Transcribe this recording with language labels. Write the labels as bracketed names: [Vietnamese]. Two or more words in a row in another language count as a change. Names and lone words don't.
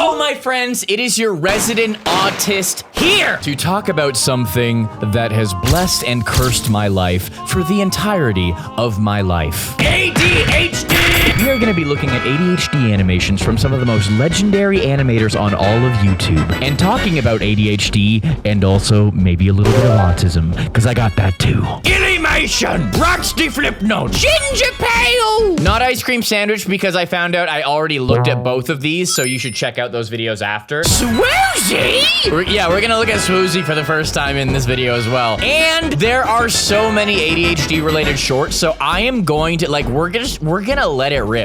[English] my friends, it is your resident autist here to talk about something that has blessed and cursed my life for the entirety of my life. ADHD! We are going to be looking at ADHD animations from some of the most legendary animators on all of YouTube and talking about ADHD and also maybe a little bit of autism, because I got that too. Illymation! raxdflipnote! Gingerpale! Not ice cream sandwich, because I found out I already looked at both of these, so you should check out those videos after. Swoozie! We're gonna look at swoozie for the first time in this video as well. And there are so many ADHD related shorts, so I am going to, like, we're gonna let it rip.